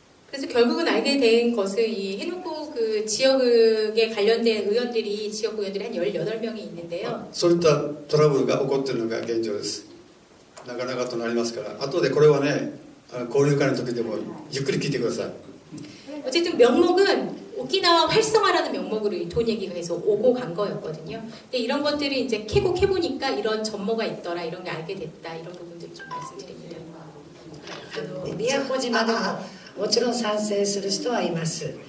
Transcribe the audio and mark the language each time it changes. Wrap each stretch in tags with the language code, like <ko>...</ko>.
<ko>그래서 결국은 알게 된 것은 이 해놓고 그 지역에 관련된 의원들이 지역 의원들이 한 18명이 있는데요.</ko> <ja>そういったトラブルが起こっているのが現状です。なかなかとなりますから後でこれはね交流会の時でもゆっくり聞いてください。</ja> <ko>어쨌든 명목은 오키나와 활성화라는 명목으로 이 돈 얘기가 계속 오고 간 거였거든요. 근데 이런 것들을 이제 캐고 캐보니까 이런 전모가 있더라, 이런 게 알게 됐다, 이런 부분들을 좀 말씀드립니다.</ko> <ja>宮古島でももちろん賛成する人はいます。</ja>